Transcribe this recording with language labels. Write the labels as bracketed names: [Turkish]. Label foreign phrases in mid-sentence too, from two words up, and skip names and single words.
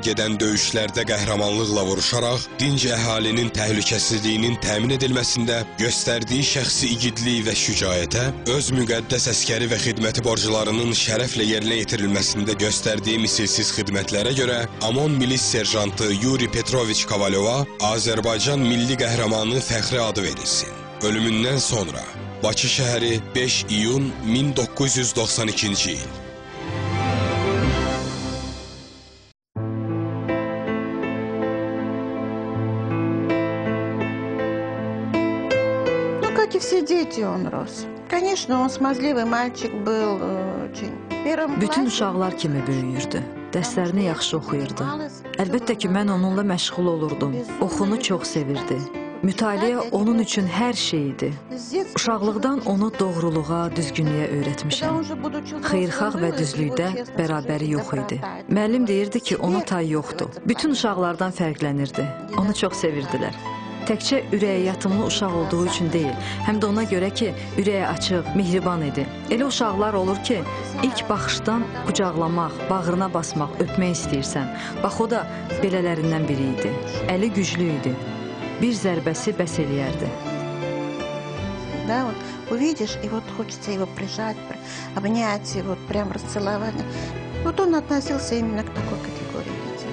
[Azerbaijani] gedən döyüşlərdə qəhrəmanlıqla vuruşaraq, dinc əhalinin təhlükəsizliyinin təmin edilməsində göstərdiyi şəxsi igidlik və şücaətə, öz müqəddəs əskəri və xidməti borcularının şərəflə yerinə yetirilməsində göstərdiyi misilsiz xidmətlərə görə Amon Milis Serjantı Yuri Petroviç Kovalyova Azərbaycan Milli Qəhrəmanı fəxri adı verilsin. Ölümündən sonra Bakı şəhəri 5 iyun 1992-ci il. [Russian] Ну, как и все дети, он рос. Конечно, он смазливый мальчик был, очень. [Azerbaijani] Bütün uşaqlar kimi böyüyürdü. Dərslərini yaxşı oxuyurdu. Əlbəttə ki, mən onunla məşğul olurdum. Oxunu çox sevirdi. Mütaliə onun üçün hər şey idi. Uşaqlıqdan onu doğruluğa, düzgünlüyə öyrətmişəm. Xeyirxah və düzlükdə bərabəri yox idi. Müəllim deyirdi ki, ona tay yoxdur. Bütün uşaqlardan fərqlənirdi. Onu çox sevirdilər. Təkcə ürəyə yatımlı uşaq olduğu üçün deyil, həm də ona görə ki, ürəyə açıq, mehriban idi. Elə uşaqlar olur ki, ilk baxışdan qucaqlamaq, bağrına basmaq, öpmək istəyirsən. Bax, o da belələrindən biri idi. Əli güclü idi. Bir zərbəsi bəs eləyərdi. [Russian] Да, вот увидишь, и вот хочется его прижать, обнять, и вот прям расцеловать. Вот он относился именно к такой категории детей.